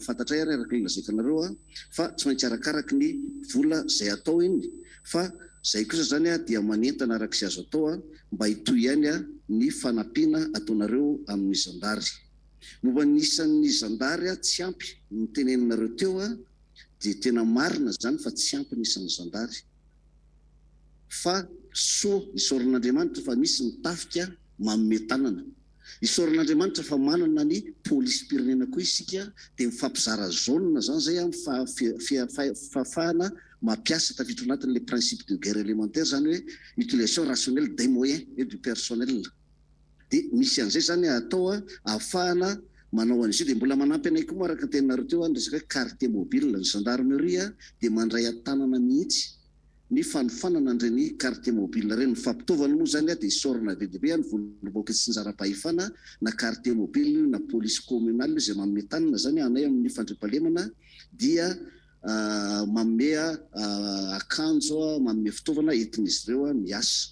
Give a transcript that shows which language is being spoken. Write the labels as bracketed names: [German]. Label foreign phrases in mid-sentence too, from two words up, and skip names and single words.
[Malagasy] fantatray ary araka ilazaiko fa tsy maintsy arakaraka ny vola zay atao iny fa zay kosa zany dia manentana araka izay azo atao mba hitoy ihany ny fanampiana ataonareo amin'ny zandary momba nisan'ny zandary tsy ampy ny teneninareo teo dia tena marina zany fa tsy ampy nisan'ny zandary fa so isaoran'Andriamanitra fa misy mitafika manome tanana. Isaoran'Andriamanitra fa manana ny polisim-pirenena koa isika dia mifampizara zaonina zany zay fahafahana mampiasa tafiditra anatin'le [French] principe de guerre élémentaire [Malagasy] zany hoe [French] utilisation rationnelle des moyens et du personnel. [Malagasy] Dia misy an'izay zany atao ahafahana manao an'izio. Dia mbola manampy anay koa araka tenareo teo ny resaka [French] quartier mobile [Malagasy] ny gendarmerie dia mandray an-tanana mihitsy ny fanofanana an'ireny [French] quartier mobile [Malagasy] ireny. Fampitaovana moa zany dia isaorana VDB ny volomboka sy njaram-pahefana na [French] quartier mobile [Malagasy] na [French] police communale [Malagasy] izay manome tanana zany anay amin'ny fandriampahalemana dia manome akanjo manome fitaovana entin'izy ireo miasa.